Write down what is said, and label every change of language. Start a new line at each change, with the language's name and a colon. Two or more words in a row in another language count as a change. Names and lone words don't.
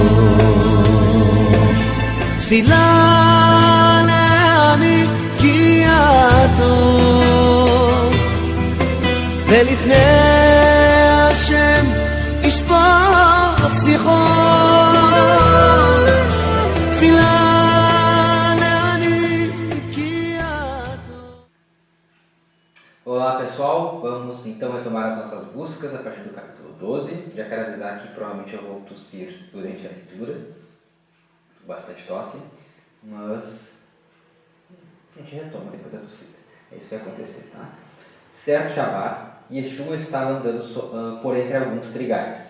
Hebrew: תפילה לעני כי הטוב ולפני השם ישפוך שיחו תפילה לעני כי הטוב.
Portuguese: Olá pessoal, vamos então retomar as nossas buscas a partir do capítulo 12. Já quero avisar que provavelmente eu vou tossir durante a leitura, bastante tosse, mas a gente retoma depois da tossida. É isso que vai acontecer, tá? Certo Shabbat, Yeshua estava andando por entre alguns trigais.